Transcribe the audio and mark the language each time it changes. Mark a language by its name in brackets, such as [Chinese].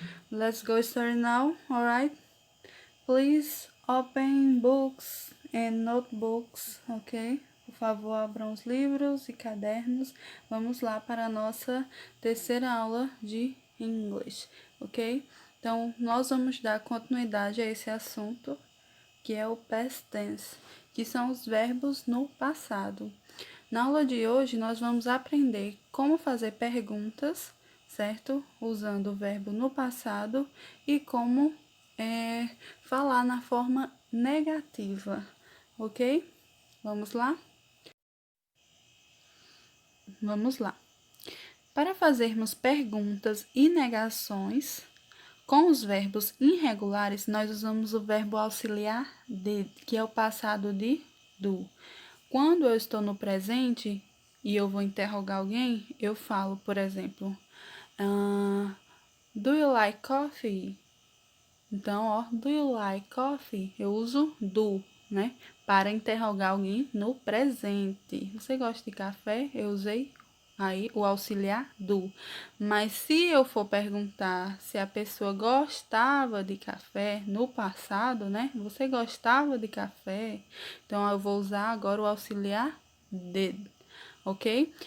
[English] Let's go start now, alright? Please open books and notebooks, ok? [Portuguese] Por favor, abram os livros e cadernos. Vamos lá para a nossa terceira aula de English, ok? Então, nós vamos dar continuidade a esse assunto, que é o past tense, que são os verbos no passado. Na aula de hoje, nós vamos aprender como fazer perguntas, certo? Usando o verbo no passado e como falar na forma negativa, ok? Vamos lá? Vamos lá. Para fazermos perguntas e negações, com os verbos irregulares, nós usamos o verbo auxiliar de, que é o passado de do. Quando eu estou no presente e eu vou interrogar alguém, eu falo, por exemplo, [English] do you like coffee? [Portuguese] Então, ó, [English] do you like coffee? [Portuguese] Eu uso do, né? Para interrogar alguém no presente. Você gosta de café? Eu usei aí o auxiliar do. Mas se eu for perguntar se a pessoa gostava de café no passado, né? Você gostava de café? Então, eu vou usar agora o auxiliar did, ok?